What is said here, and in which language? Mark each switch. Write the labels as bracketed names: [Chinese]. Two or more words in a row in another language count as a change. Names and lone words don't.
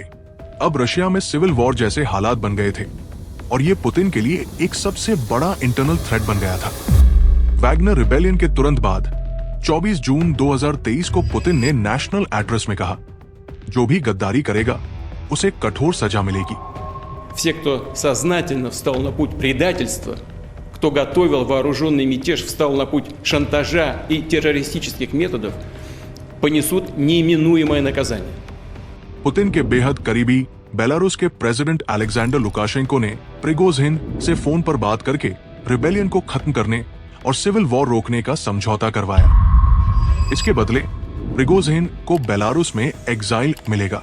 [Hindi] अब रशिया में [English] civil war [Hindi] जैसे हालात बन गए थे और ये पुतिन के लिए एक सबसे बड़ा [English] internal threat [Hindi] बन गया था। वैगनर रिबेलियन के तुरंत बाद 24 जून 2023 को पुतिन ने [English] national address [Hindi] में कहा, जो भी गद्दारी करेगा उसे कठोर सजा मिलेगी। [Russian] Все, кто сознательно встал на путь предательства, кто готовил вооруженный мятеж, встал на путь шантажа и террористических методов, понесут неименуемое наказание. [Hindi] पुतिन के बेहद करीबी बेलारूस के प्रेसिडेंट अलेक्जेंडर लुकाशेंको ने प्रिगोजिन से फोन पर बात करके रिबेलियन को खत्म करने और [English] civil war [Hindi] रोकने का समझौता करवाया। इसके बदले प्रिगोजिन को बेलारूस में एग्जाइल मिलेगा।